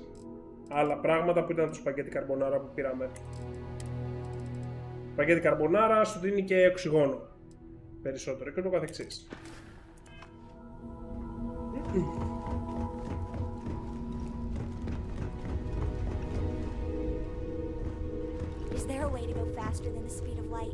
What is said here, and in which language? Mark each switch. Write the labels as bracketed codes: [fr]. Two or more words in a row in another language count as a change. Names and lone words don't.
[el] Άλλα πράγματα που ήταν το σπαγκέτι καρμπονάρα που πήραμε. Σπαγκέτι καρμπονάρα σου δίνει και οξυγόνο περισσότερο και το καθεξής. [en] Is there a way to go faster than the speed of light?